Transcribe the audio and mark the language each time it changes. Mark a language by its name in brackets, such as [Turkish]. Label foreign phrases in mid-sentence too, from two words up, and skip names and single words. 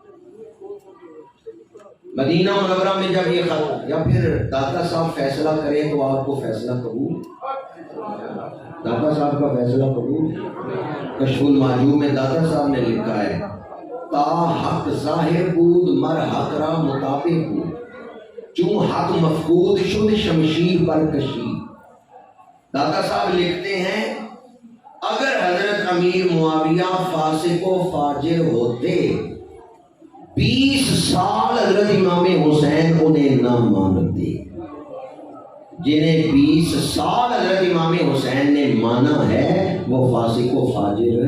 [Urdu] مدینہ منورہ میں جب یہ خط، یا پھر داتا صاحب فیصلہ کریں تو آپ کو فیصلہ قبول، داتا صاحب کا فیصلہ قبول۔ کشف المعجوب میں داتا صاحب نے لکھا ہے [Persian] تا حق ظاہر بود مر حق را مطابق بود، چون حق مفقود شد شمشیر پر کشید، [Urdu] داتا صاحب لکھتے ہیں اگر حضرت امیر معاویہ فاسق و فاجر ہوتے 20 سال حضرت امام حسین انہیں نہ مانتے. جنہیں 20 سال حضرت امام حسین نے مانا ہے وہ فاسق و فاجر.